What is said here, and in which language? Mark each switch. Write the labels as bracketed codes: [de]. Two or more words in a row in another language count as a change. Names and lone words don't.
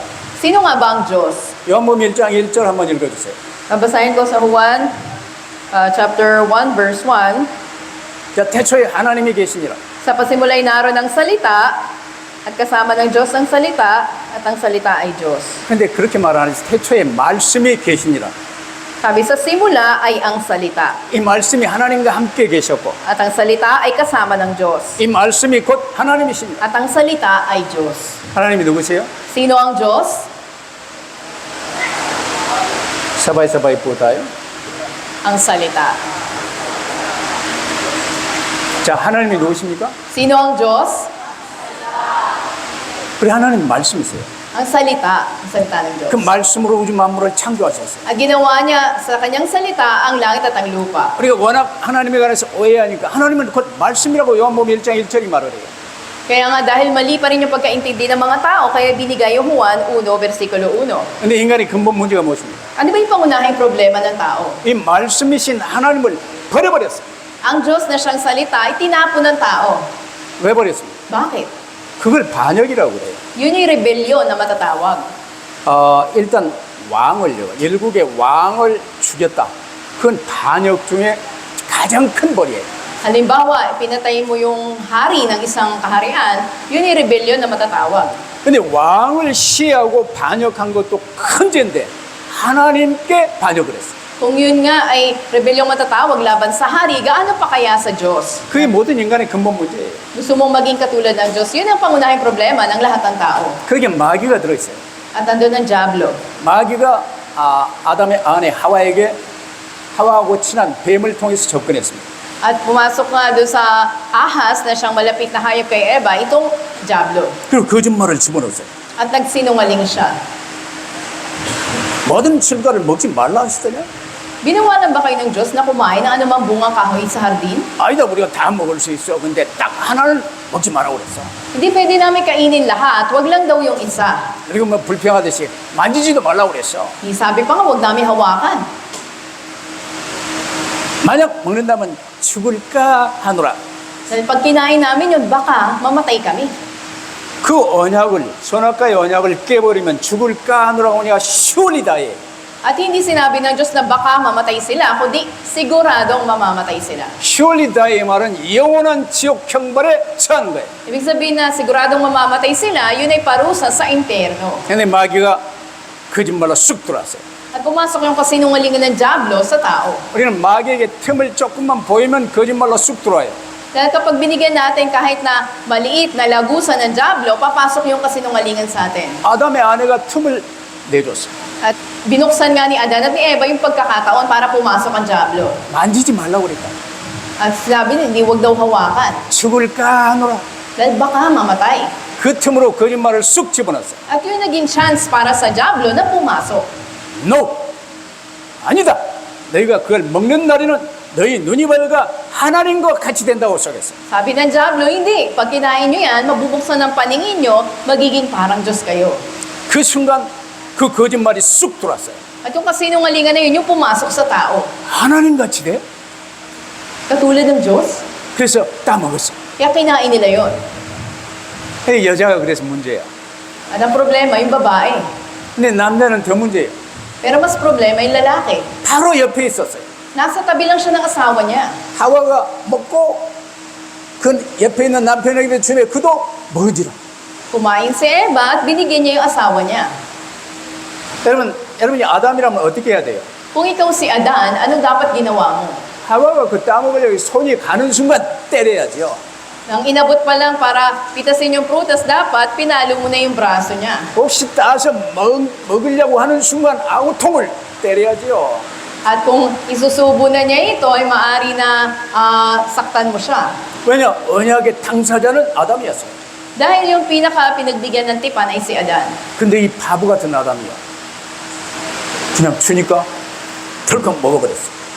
[tl] Sino nga ba ang Diyos? [ko] 요한복음 1장 1절 한번 읽어주세요. [tl] Babasahin ko sa Juan chapter 1 verse 1. [ko] 자, 태초에 하나님이 계시니라. [tl] Sa pasimulay naroon ng salita, at kasama ng Diyos ang salita, at ang salita ay Diyos. [ko] 근데 그렇게 말하는 태초에 말씀이 계시니라. [tl] Sabi sa simula ay ang salita. [ko] 이 말씀이 하나님과 함께 계셨고 [tl] At ang salita ay kasama ng Diyos. [ko] 이 말씀이 곧 하나님이십니다. [tl] At ang salita ay Diyos. [ko] 하나님이 누구세요? [tl] Sino ang Diyos? 사바이 po tayo. Ang salita. [ko] 자, 하나님이 누구십니까? [tl] Sino ang Diyos? [ko] 우리 하나님 말씀이세요. [tl] Ang salita. Ang salita ng Diyos. [ko] 그 말씀으로 우주 만물을 창조하셨어요. [tl] At ginawa niya sa kanyang salita ang langit at ang lupa. [ko] 우리가 워낙 하나님에 관해서 오해하니까 하나님은 곧 말씀이라고 요한복음 1장 1절이 말을 해요. [tl] Kaya nga dahil mali pa rin yung pagkaintindi ng mga tao, kaya binigay yung Juan 1, versikulo 1. [ko] 근데 인간의 근본 문제가 무엇입니까? [tl] Ano ba yung pangunahing problema ng tao? [ko] 이 말씀이신 하나님을 버려버렸어요. [tl] Ang Diyos na siyang salita ay tinapon ng tao. [ko] 왜 버렸습니까? [tl] Bakit? [ko] 그걸 반역이라고 그래요. [tl] Yun yung rebellion na matatawag. [ko] 일단 왕을요, 열국의 왕을 죽였다. 그건 반역 중에 가장 큰 벌이에요. [tl] Halimbawa, pinatay mo yung hari ng isang kaharian, yun yung rebellion na matatawag. [ko] 근데 왕을 시해하고 반역한 것도 큰 죄인데 하나님께 반역을 했어요. [tl] Kung yun nga ay rebellion matatawag laban sa hari, gaano pa kaya sa Diyos? [ko] 그게 모든 인간의 근본 문제예요. [tl] Gusto mong maging katulad ng Diyos, yun ang pangunahing problema ng lahat ng tao. [ko] 거기에 마귀가 들어있어요. [tl] At nandun ang Diablo. [ko] 마귀가 아담의 아내 하와하고 친한 뱀을 통해서 접근했습니다. [tl] At pumasok nga doon sa ahas na siyang malapit na hayop kay Eva, itong Diablo. [ko] 그리고 거짓말을 집어넣었어요. [tl] At nagsinungaling siya. [ko] 모든 실과를 먹지 말라 하시더냐? [tl] Binawalan ba kayo ng Diyos na kumain ng anumang bungang kahoy sa hardin? [ko] 아니다, 우리가 다 먹을 수 있어. 근데 딱 하나를 먹지 말라고 그랬어. [tl] Hindi pwede namin kainin lahat, wag lang daw yung isa. [ko] 그리고 뭐 불평하듯이 만지지도 말라고 그랬어. [tl] Sabi pa nga, wag namin hawakan. [ko] 만약 먹는다면 죽을까 하노라. [tl] Dahil pag kinain namin yun, baka mamatay kami. [ko] 그 언약을, 선악과의 언약을 깨버리면 죽을까 하노라고 하니까 [en] surely die. [tl] At hindi sinabi ng Diyos na baka mamatay sila, kundi siguradong mamamatay sila. [en] surely die [ko] 의 말은 영원한 지옥 형벌에 처하는 거예요. [tl] Ibig sabihin na siguradong mamamatay sila, yun ay parusa sa impyerno. [ko] 근데 마귀가 거짓말로 쑥 들어왔어요. [tl] At pumasok yung kasinungalingan ng Diablo sa tao. [ko] 우리는 마귀에게 틈을 조금만 보이면 거짓말로 쑥 들어와요. [tl] Dahil kapag binigyan natin kahit na maliit na lagusan ng Diablo, papasok yung kasinungalingan sa atin. [ko] 아담의 아내가 틈을 내줬어요. [tl] At binuksan nga ni Adan at ni Eva yung pagkakataon para pumasok ang Diablo. [ko] 만지지 말라고 그랬다. [tl] At sabi niya, hindi wag daw hawakan. [ko] 죽을까 하노라. [tl] Dahil baka mamatay. [ko] 그 틈으로 거짓말을 쑥 집어넣었어요. [tl] At yun naging chance para sa Diablo na pumasok. [ko] No! 아니다! 너희가 그걸 먹는 날에는 너희 눈이 밝아 하나님과 같이 된다고 속였어요. [tl] Sabi ng Diablo, hindi. Pag kinain nyo yan, mabubuksan ng paningin nyo, magiging parang Diyos kayo. [ko] 그 순간 그 거짓말이 쑥 들어왔어요. [tl] At yung kasinungalingan na yun, yung pumasok sa tao. [ko] 하나님 같이 돼? [tl] Katulad ng Diyos. [ko] 그래서 따먹었어요. [tl] Kaya kinain nila yun. [ko] 근데 여자가 그래서 문제야. [tl] At ang problema, yung babae. [ko] 근데 남자는 더 문제예요. [tl] Pero mas problema yung lalaki. [ko] 바로 옆에 있었어요. [tl] Nasa tabi lang siya ng asawa niya. [ko] 하와가 먹고 그 옆에 있는 남편에게 주며 그도 먹으리라. [tl] Kumain si Eva at binigyan niya yung asawa niya. [ko] 여러분이 아담이라면 어떻게 해야 돼요? [tl] Kung ikaw si Adan, anong dapat ginawa mo? [ko] 하와가 그 따먹으려고 손이 가는 순간 때려야죠. [tl] Nang inabot pa lang para pitasin yung prutas, dapat pinalo mo na yung braso niya. [ko] 혹시 따서 먹으려고 하는 순간 아우통을 때려야죠. [tl] At kung isusubo na niya ito, ay maari na saktan mo siya. [ko] 왜냐? 언약의 당사자는 아담이었어요. [tl] Dahil yung pinaka-pinagbigyan ng tipan ay si Adan. [ko] 근데 이 바보 같은 아담이요. 그냥 주니까 덜컥 먹어버렸어요.